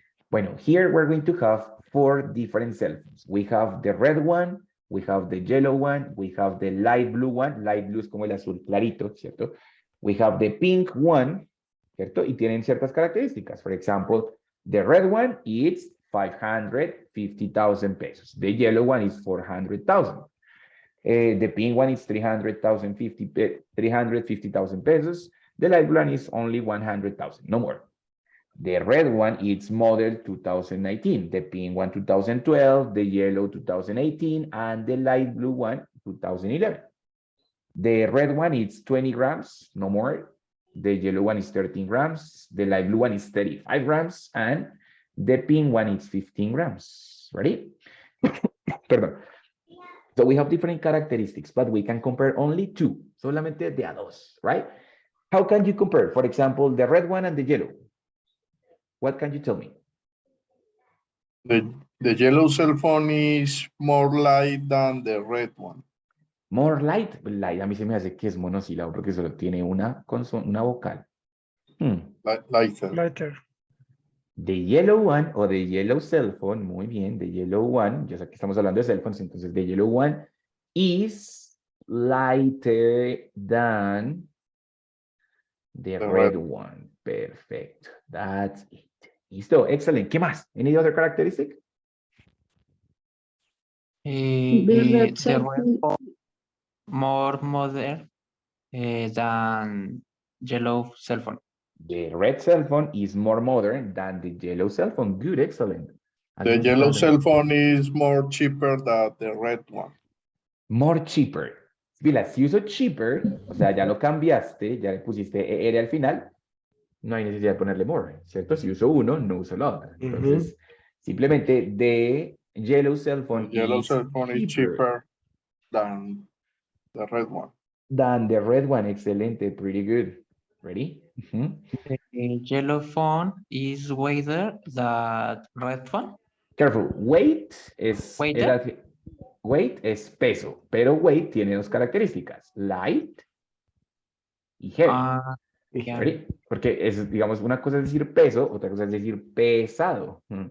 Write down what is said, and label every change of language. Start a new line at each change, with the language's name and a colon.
English: Bueno, here we're going to have 4 different cell phones. We have the red one, we have the yellow one, we have the light blue one.
Spanish: Light blue es como el azul clarito, ¿cierto?
English: We have the pink one,
Spanish: ¿cierto? Y tienen ciertas características.
English: For example, the red one is 550,000 pesos. The yellow one is 400,000. The pink one is 350,000 pesos. The light blue one is only 100,000, no more. The red one is model 2019, the pink one 2012, the yellow 2018, and the light blue one 2011. The red one is 20 grams, no more. The yellow one is 13 grams, the light blue one is 35 grams, and the pink one is 15 grams. Ready?
Spanish: Perdón.
English: So we have different characteristics, but we can compare only 2,
Spanish: solamente de a dos,
English: right? How can you compare, for example, the red one and the yellow? What can you tell me? The yellow cell phone is more light than the red one.
Spanish: More light, light, a mí se me hace que es monosílabo porque solo tiene una vocal.
English: Lighter. Lighter. The yellow one o the yellow cell phone,
Spanish: muy bien,
English: the yellow one,
Spanish: ya sé que estamos hablando de
English: cell phones, entonces the yellow one is lighter than the red one. Perfect, that's it.
Spanish: Listo,
English: excellent.
Spanish: ¿Qué más?
English: Any other characteristic? The red phone more modern than yellow cell phone. The red cell phone is more modern than the yellow cell phone. Good, excellent. The
Spanish: ¿Alguien
English: yellow
Spanish: más?
English: cell phone is more cheaper than the red one. More cheaper.
Spanish: Mira, si uso cheaper, o sea, ya lo cambiaste, ya le pusiste ER al final, no hay necesidad de ponerle more, ¿cierto? Si uso uno, no uso la otra. Entonces, simplemente
English: the yellow cell The phone yellow is cell phone is cheaper than the red one. than the red one.
Spanish: Excelente,
English: pretty good. Ready? The yellow phone is wider than red phone. Careful. Weight es Weighted?
Spanish: weight es peso, pero weight tiene dos características, light y heavy.
English: Yeah. ¿Ready?
Spanish: Porque es, digamos, una cosa es decir peso, otra cosa es decir pesado.